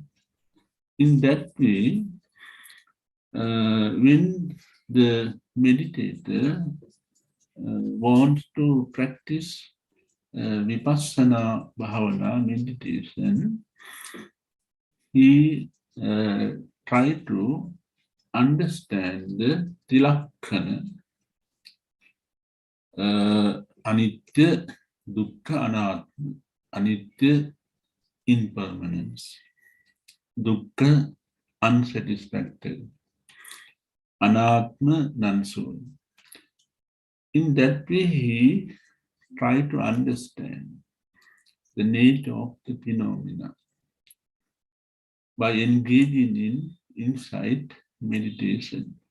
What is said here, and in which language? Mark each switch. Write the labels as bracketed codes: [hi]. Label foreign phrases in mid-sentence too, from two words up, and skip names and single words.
[en] In that way, when the meditator wants to practice vipassana bhavana meditation, he try to understand the [pi] Tilakkhana, anitya, dukkha, anatma, anitya, [en] impermanence, dukkha, unsatisfactory, anatma, non-soul. In that way, he try to understand the nature of the phenomena by engaging in insight meditation.